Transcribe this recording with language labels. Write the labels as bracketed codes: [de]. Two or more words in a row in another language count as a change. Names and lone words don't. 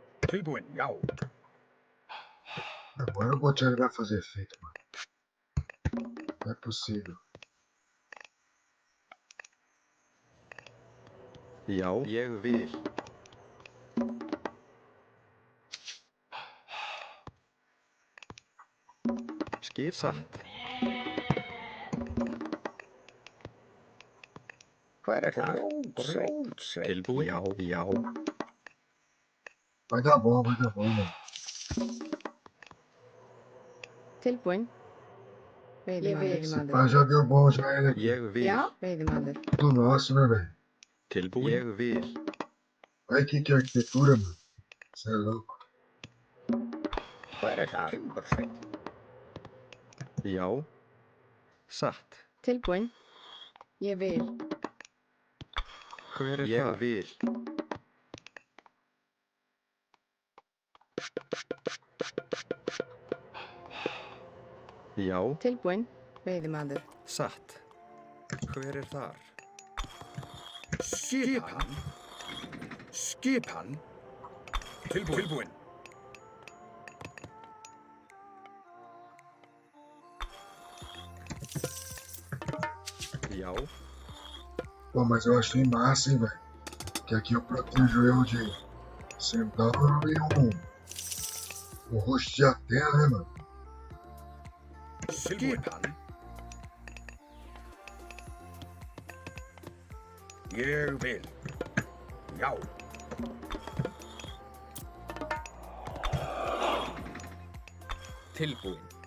[is] Tilbúin, já. [pt] Agora o boteiro vai fazer efeito, mano. Não é possível. [is] Já, ég vil. Skipan. Hver það? Rótsveit. Tilbúin? Já, já. [pt] Vai dar bom, mano. [is] Tilbúin. Veiðimaður. [pt] Esse pá já deu bom já ele aqui. [is] Ég vil. Já, veiðimaður. [pt] Tudo nosso, né, velho? [is] Tilbúin? Ég vil. [pt] Olha que arquitetura, mano. Você é louco. [is] Hver það? Timbursveit. Já. Satt. Tilbúin. Ég vil. Hver er það? Ég vil. Já. Tilbúin. Veiðimaður. Satt. Hver er þar? Skipan. Skipan. Tilbúin. Já. [pt] Pô, mas eu achei massa, hein, velho. Que aqui eu protejo eu de centauro e um rosto de Atena, né, mano? [is] Skipan. Ég vil. Já. Tilbúin.